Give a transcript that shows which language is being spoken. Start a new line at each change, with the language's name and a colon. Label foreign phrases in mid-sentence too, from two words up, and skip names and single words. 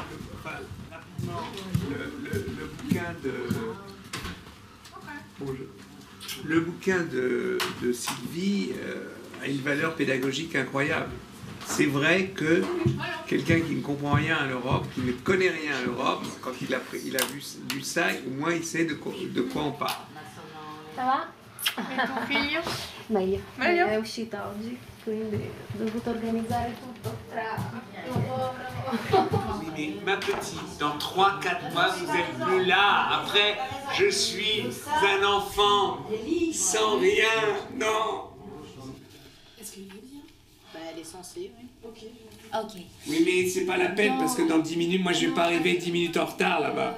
French: Le bouquin de Sylvie a une valeur pédagogique incroyable. C'est vrai que quelqu'un qui ne comprend rien à l'Europe, qui ne connaît rien à l'Europe, quand il a vu ça, au moins il sait de quoi on parle. Ça va?
Italian: E tuo figlio? Meglio. Meglio? È uscita oggi, quindi ho dovuto organizzare tutto tra
French: Oui, mais ma petite, dans 3-4 mois, vous êtes plus là. Après, je suis un enfant sans rien. Non. Est-ce qu'il veut dire? Bah, elle est censée, oui. Ok. Ok. Oui, mais c'est pas la peine parce que dans 10 minutes, moi je vais pas arriver 10 minutes en retard là-bas.